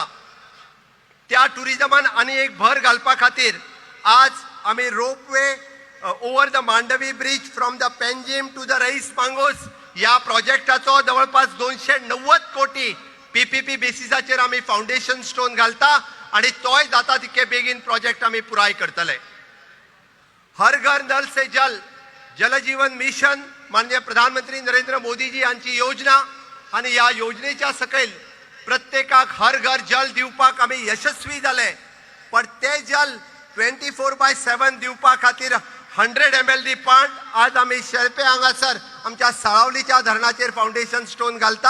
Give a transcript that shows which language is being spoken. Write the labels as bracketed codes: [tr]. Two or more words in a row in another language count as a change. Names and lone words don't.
[kok] त्या टुरिझमान आनी एक भर घालपा खातीर आज आम्ही [en] ropeway over the Mandovi bridge from the Panjim to the Reis Magos [kok] या प्रोजेक्टाचो जवळपास 290 कोटी PPP बेसिसाचेर आम्ही [en] foundation stone [kok] घालता आणि तोय जाता तितके बेगीन प्रोजेक्ट आम्ही पुराय करतले. हर घर नल से जल, जल जीवन मिशन माननीय प्रधानमंत्री नरेंद्र मोदीजी यांची योजना आणि या योजनेच्या सकयल प्रत्येकाक हर घर जल दिवपाक आम्ही यशस्वी झाले. पण ते जल 24/7 दिवपा खातीर 100 ml पांट आज आम्ही शेळपे हांगासर आमच्या साळावलीच्या धरणाचेर [en] foundation stone [kok] घालता.